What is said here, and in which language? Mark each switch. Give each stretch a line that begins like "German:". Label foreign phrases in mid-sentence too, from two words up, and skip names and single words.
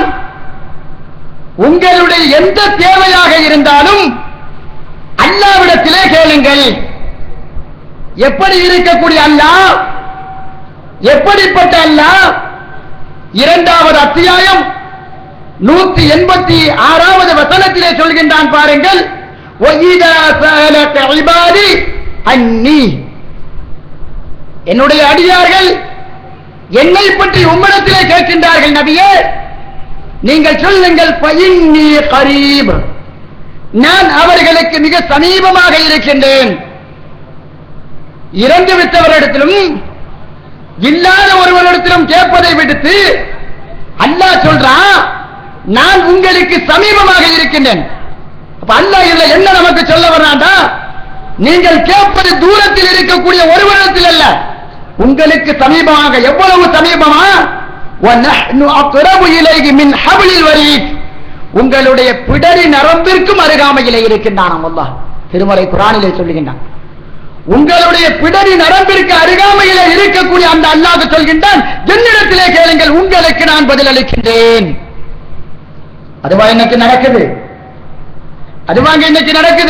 Tamil: உங்களுடைய எந்த தேவையாக இருந்தாலும் அல்லாஹ்விடத்திலே கேளுங்கள். எப்படி இருக்கக்கூடிய அல்லாஹ், எப்படிப்பட்ட அல்லாஹ்? 2வது அத்தியாயம் 186வது வசனத்திலே சொல்கின்றான் பாருங்கள்.
Arabic: وَإِذَا سَأَلَكَ عِبَادِي أَنِّي,
Tamil: என்னுடைய அடியார்கள் என்னை பற்றி உம்மிடத்திலே கேட்கின்றார்கள் நபியே, நீங்கள் சொல்லுங்கள்
Arabic: فَإِنِّي قَرِيبٌ,
Tamil: நான் அவர்களுக்கு மிக சமீபமாக இருக்கின்றேன். இறந்து விட்டவரிடத்திலும் இல்லாத ஒருவரிடத்திலும் கேட்பதை விடுத்து அல்லாஹ் சொல்றான், நான் உங்களுக்கு சமீபமாக இருக்கின்றேன். அப்ப அல்லாஹ் இதுல என்ன நமக்கு சொல்ல வர்றான்டா, நீங்கள் கேட்பது தூரத்தில் இருக்கக்கூடிய ஒருவரிடத்தில் அல்ல, உங்களுக்கு சமீபமாக. எவ்வளவு சமீபமா?
Arabic: وَنَحْنُ أَقْرَبُ إِلَيْهِ مِنْ حَبْلِ الْوَرِيدِ,
Tamil: உங்களுடைய பிடரி நரம்பிற்கும் அருகாமையிலே இருக்கின்றான் அல்லாஹ். திருமறை குர்ஆனிலே சொல்லுகின்றான், உங்களுடைய பிடரி நரம்பிற்கு அருகாமையிலே இருக்கக்கூடிய அந்த அல்லாஹ் சொல்கின்றான், என்னிடத்திலே கேளுங்கள், உங்களுக்கு நான் பதில் அளிக்கின்றேன். அதுவா இன்னைக்கு நடக்குது? அதுவாங்க இன்னைக்கு நடக்குது.